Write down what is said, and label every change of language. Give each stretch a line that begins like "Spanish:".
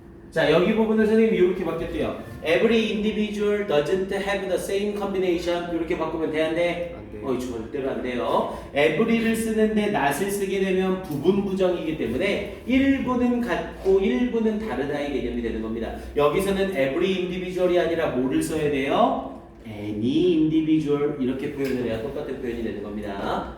Korean: 자, 여기 부분을 선생님이 이렇게 바뀌었대요.
English: Every individual doesn't have the same combination.
Korean: 이렇게 바꾸면 돼안돼? 절대로 안 돼요. every를 쓰는데 not을 쓰게 되면 부분 부정이기 때문에 일부는 같고 일부는 다르다의 개념이 되는 겁니다. 여기서는 every individual이 아니라 뭐를 써야 돼요?
English: any individual
Korean: 이렇게 표현을 해야 똑같은 표현이 되는 겁니다.